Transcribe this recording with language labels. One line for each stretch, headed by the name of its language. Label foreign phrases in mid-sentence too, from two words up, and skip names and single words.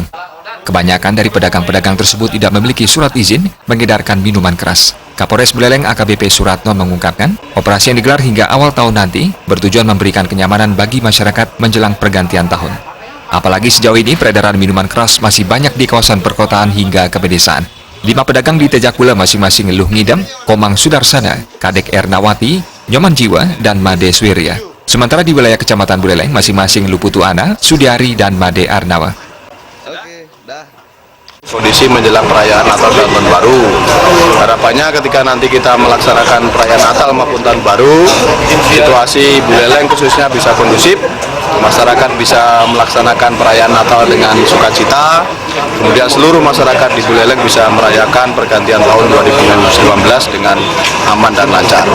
Indonesian: Kebanyakan dari pedagang-pedagang tersebut tidak memiliki surat izin mengedarkan minuman keras. Kapolres Buleleng AKBP Suratno mengungkapkan, operasi yang digelar hingga awal tahun nanti bertujuan memberikan kenyamanan bagi masyarakat menjelang pergantian tahun. Apalagi sejauh ini peredaran minuman keras masih banyak di kawasan perkotaan hingga ke pedesaan. 5 pedagang di Tejekule masing-masing Luh Ngidam, Komang Sudarsana, Kadek Ernawati, Nyoman Jiwa, dan Made Swirya. Sementara di wilayah Kecamatan Buleleng masing-masing Luputu Ana, Sudiari, dan Made Arnawa. Kondisi menjelang perayaan Natal dan Tahun Baru, harapannya ketika nanti kita melaksanakan perayaan Natal maupun Tahun Baru, situasi Buleleng khususnya bisa kondusif, masyarakat bisa melaksanakan perayaan Natal dengan sukacita, kemudian seluruh masyarakat di Buleleng bisa merayakan pergantian tahun 2019 dengan aman dan lancar.